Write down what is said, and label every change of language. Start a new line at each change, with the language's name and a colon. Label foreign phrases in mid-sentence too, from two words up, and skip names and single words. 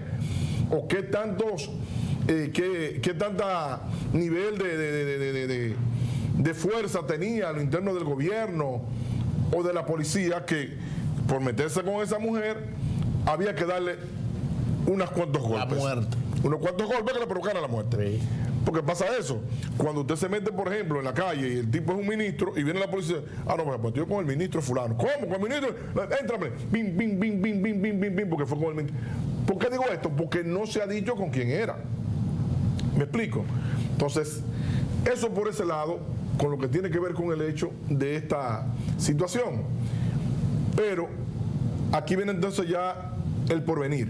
Spanish: ¿O qué tantos, qué tanta nivel de fuerza tenía a lo interno del gobierno o de la policía que por meterse con esa mujer había que darle unos cuantos golpes? La muerte. Unos cuantos golpes que le provocaran la muerte. Sí. Porque pasa eso. Cuando usted se mete, por ejemplo, en la calle y el tipo es un ministro y viene la policía, pues yo con el ministro fulano. ¿Cómo? ¿Con el ministro? Éntrame. Bim, bim, bim, bim, bim, bim, bim, bim, porque fue con el ministro. ¿Por qué digo esto? Porque no se ha dicho con quién era. ¿Me explico? Entonces, eso por ese lado, con lo que tiene que ver con el hecho de esta situación. Pero aquí viene entonces ya el porvenir.